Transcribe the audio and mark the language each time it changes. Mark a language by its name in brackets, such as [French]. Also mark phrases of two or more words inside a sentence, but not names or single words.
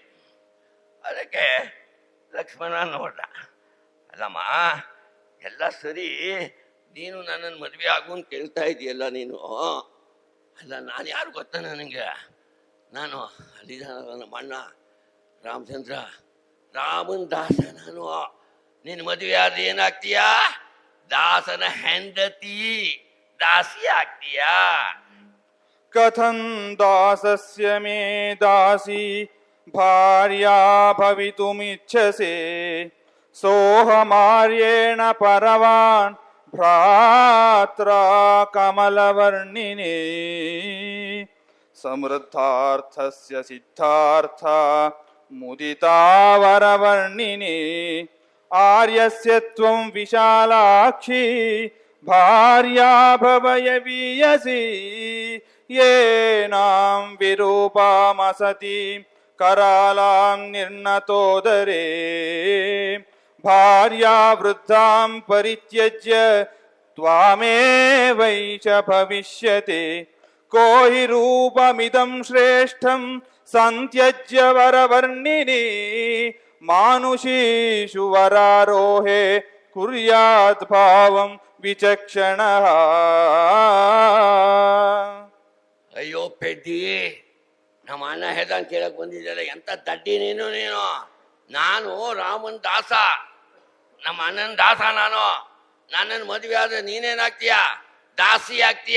[Kannada] ಅದಕ್ಕೆ ಲಕ್ಷ್ಮಣ ನೋಡ್ದ, ಅಲ್ಲಮ್ಮ ಎಲ್ಲ ಸರಿ, ನೀನು ನನ್ನನ್ನು ಮದುವೆ ಆಗು ಅಂತ ಕೇಳ್ತಾ ಇದೆಯಲ್ಲ ನೀನು, ಅಲ್ಲ ನಾನು ಯಾರು ಗೊತ್ತಾ ನನಗೆ, ನಾನು ಅಲ್ಲಿದ್ದ ನಮ್ಮ ಅಣ್ಣ ರಾಮಚಂದ್ರ, ರಾಮನ್ ದಾಸ ನಾನು. ನಿನ್ನ ಮದುವೆ ಆದ್ರೆ ಏನಾಗ್ತೀಯಾ? ದಾಸನ ಹೆಂಡತಿ, ದಾಸಿ ಆಗ್ತೀಯಾ. [Sanskrit] ಕಥಂ ದಾಸಸ್ಯ ಮೇ ದಾಸಿ ಭಾರ್ಯಾ ಭವಿತುಮಿಚ್ಛಸೆ ಸೋಹಮಾರ್ಯೇಣ ಪರವಾನ್ ಭ್ರಾತ್ರ ಕಮಲವರ್ಣಿನೇ ಸಮೃದ್ಧಾರ್ಥಸ್ಯ ಸಿದ್ಧಾರ್ಥ ಮುದಿತಾ ವರವರ್ಣಿನೇ ಆರ್ಯಸ್ಯ ತ್ವಂ ವಿಶಾಲಾಕ್ಷಿ ಭಾರ್ಯಾ ಭವಯವೀಯಸಿ ಯೇನಾಂ ವಿರೂಪಾಮಸತಿ ಕರಾಲಾಂ ನಿರ್ನತೋದರೇ ಭಾರ್ಯಾ ವೃದ್ಧಾಂ ಪರಿತ್ಯಜ್ಯ ತ್ವಾಮೇವೈಷ ಭವಿಷ್ಯತೆ ಕೋ ಹಿ ರೂಪಮಿದಂ ಶ್ರೇಷ್ಠಂ ಸಂತ್ಯಜ್ಯ ವರವರ್ಣಿನಿ ಮಾನುಷೀಷು ವರಾರೋಹೆ ಕುರ್ಯಾತ್ ಭಾವಂ ವಿಚಕ್ಷಣಃ. [Kannada] ಅಯ್ಯೋ ಪೆದ್ದಿ, ನಮ್ಮ ಅಣ್ಣ ಹೇಳ್ದಂಗೆ ಕೇಳಕ್ ಬಂದಿದ್ದಲ್ಲ, ಎಂತ ದಡ್ಡಿ ನೀನು. ನಾನು ರಾಮನ್ ದಾಸ, ನಮ್ಮ ಅಣ್ಣನ ದಾಸ ನಾನು. ನನ್ನನ್ನು ಮದುವೆ ಆದ್ರೆ ನೀನೇನಾಗ್ತೀಯ? ದಾಸಿ ಆಗ್ತೀಯ.